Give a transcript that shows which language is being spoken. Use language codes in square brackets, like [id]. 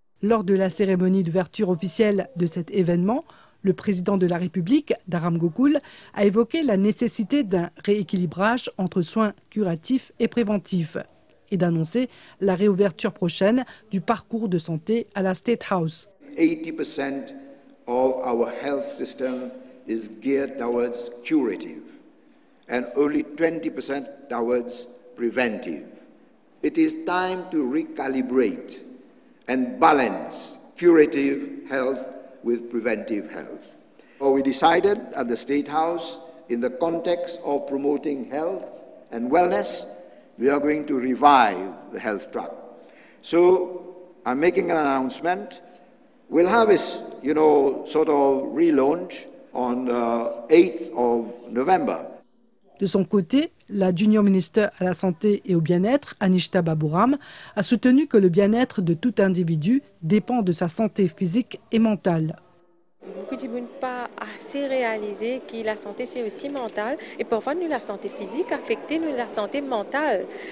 [fr] Lors de la cérémonie d'ouverture officielle de cet événement, Le président de la République, Dharam Gokul, a évoqué la nécessité d'un rééquilibrage entre soins curatifs et préventifs et d'annoncer la réouverture prochaine du parcours de santé à la State House. [en] 80% of our health system is geared towards curative and only 20% towards preventive. It is time to recalibrate and balance curative health with preventive health. We decided at the State House, in the context of promoting health and wellness, we are going to revive the health track. So I'm making an announcement. We'll have a, sort of relaunch on 8th of November. [fr] De son côté, la Junior Minister à la Santé et au Bien-être, Anishta Baburam, a soutenu que le bien-être de tout individu dépend de sa santé physique et mentale. Beaucoup de gens n'ont pas assez réalisé que la santé c'est aussi mental et parfois nous la santé physique affectée nous la santé mentale.